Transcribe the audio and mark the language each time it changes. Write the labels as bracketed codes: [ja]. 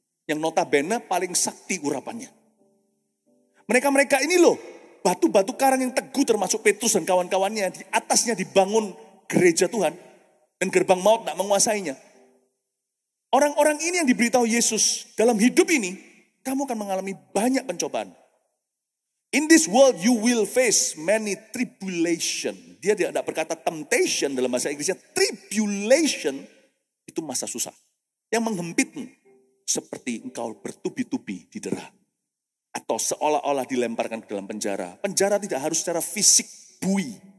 [id] Yang notabene paling sakti urapannya. Mereka-mereka ini loh, batu-batu karang yang teguh termasuk Petrus dan kawan-kawannya, di atasnya dibangun gereja Tuhan, dan gerbang maut tak menguasainya. Orang-orang ini yang diberitahu Yesus, dalam hidup ini, kamu akan mengalami banyak pencobaan. [en] In this world you will face many tribulation. [id] Dia tidak berkata temptation dalam bahasa Inggrisnya. Tribulation itu masa susah. Yang menghempitmu seperti engkau bertubi-tubi didera. Atau seolah-olah dilemparkan ke dalam penjara. Penjara tidak harus secara fisik bui.